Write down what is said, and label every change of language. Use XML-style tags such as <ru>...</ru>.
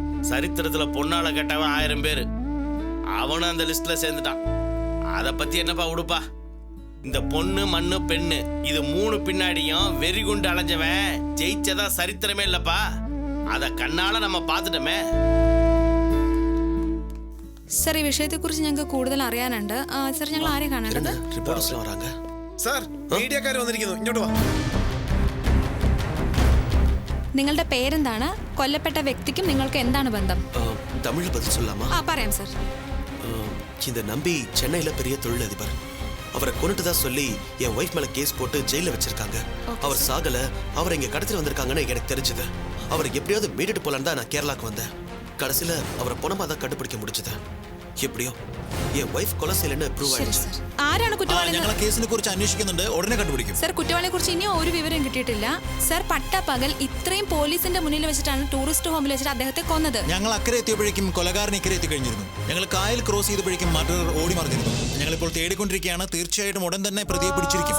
<ta>சரித்திரத்துல பொண்ணால கெட்டவன் 1000 பேரு, அவனும் அந்த லிஸ்ட்ல சேர்ந்துட்டான். அத பத்தி என்னப்பா உடுப்பா. இந்த பொண்ணு மண்ணு பெண்ணு இது 3 பின்னாடியும் வெறி குண்டு அலைஞ்சவன் ஜெயிச்சதா சரித்திரமே இல்லப்பா. அத കണ്ണാல நம்ம பார்த்துட்டோமே.</ta> <ml>സർ ഈ വിഷയത്തെക്കുറിച്ച് ഞങ്ങൾക്ക് കൂടുതൽ അറിയാനുണ്ട്. സർ ഞങ്ങൾ ആരെ കാണേണ്ടത്?</ml> <ta>ரிப்போர்ட்டர்ஸ்லாம் வராங்க.</ta> <ml>സാർ മീഡിയക്കാർ വന്നിരിക്കുന്നു, ഇങ്ങോട്ട് വാ. നിങ്ങളുടെ പേരെന്താണ്? കൊല്ലപ്പെട്ട വ്യക്തിക്കും നിങ്ങൾക്ക് എന്താണ് ബന്ധം?</ml> <ta>தமிழ் பதில் சொல்லாமா?</ta> <ml>പറയാം സർ.</ml> <ta>இந்த நம்பி சென்னையில பெரிய தொழிலதிபர். அவரை கொண்டுட்டுதான் சொல்லி என் ஒய்ஃப் மேல கேஸ் போட்டு ஜெயில வச்சிருக்காங்க. அவர் சாகல, அவர் இங்க கடத்திட்டு வந்திருக்காங்கன்னு எனக்கு தெரிஞ்சது. அவரை எப்படியாவது மீட்டுட்டு போலான்னு தான் நான் கேரளாக்கு வந்தேன். கடைசியில அவரை பணமா தான் கண்டுபிடிக்க முடிஞ்சது. எப்படியோ என் ஒய்ஃப் கொலை செய்யலன்னு ப்ரூவ் ஆயிடுச்சு.</ta> <ml>ആരാണ് കുറ്റവാളി? ഞങ്ങൾ കേസിനെ കുറിച്ച് അന്വേഷിക്കുന്നുണ്ട്, ഉടനെ കണ്ടുപിടിക്കും. സർ കുറ്റവാളിയെ കുറിച്ച് ഇനിയും ഒരു വിവരം കിട്ടിയിട്ടില്ല. സർ പട്ടപ്പകൽ ഇത്രയും പോലീസിന്റെ മുന്നിൽ വെച്ചിട്ടാണ് ടൂറിസ്റ്റ് ഹോമിൽ വെച്ചിട്ട് അദ്ദേഹത്തെ കൊന്നത്. ഞങ്ങൾ അക്കരെ എത്തിയപ്പോഴേക്കും കൊലകാരൻ ഇക്കരെ എത്തിക്കഴിഞ്ഞിരുന്നു. ഞങ്ങൾ കായൽ ക്രോസ് ചെയ്തപ്പോഴേക്കും മർഡറർ ഓടി മറിഞ്ഞിരുന്നു. ഞങ്ങളിപ്പോൾ തേടിക്കൊണ്ടിരിക്കുകയാണ്. തീർച്ചയായിട്ടും ഉടൻ തന്നെ പ്രതിയെ പിടിച്ചിരിക്കും.</ml>